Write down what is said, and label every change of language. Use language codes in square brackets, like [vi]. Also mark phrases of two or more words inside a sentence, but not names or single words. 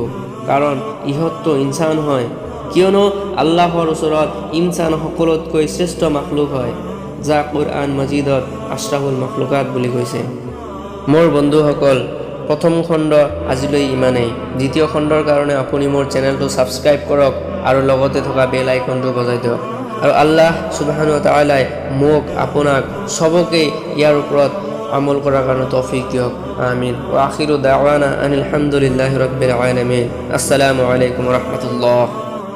[as] কাৰণ ইহঁততো ইনচান হয়, কিয়নো আল্লাহৰ ওচৰত ইনচান সকলোতকৈ শ্ৰেষ্ঠ মাখলুক হয়, যা কুৰআন মজিদত [ar] أشرف المخلوقات [as] বুলি কৈছে। মোৰ বন্ধুসকল, প্ৰথম খণ্ড আজিলৈ ইমানেই। দ্বিতীয় খণ্ডৰ কাৰণে আপুনি মোৰ চেনেলটো ছাবস্ক্ৰাইব কৰক আৰু লগতে থকা [en] bell icon [as] বজাই দিয়ক। আৰু [ar] الله سبحانه وتعالى [as] মোক আপোনাক সবকে ইয়াৰ ওপৰত আমল কৰাৰ কাৰণে তৌফিক দিয়ক। আমিন। [ar] وآخر دعوانا أن الحمد لله رب العالمين. السلام عليكم ورحمة الله.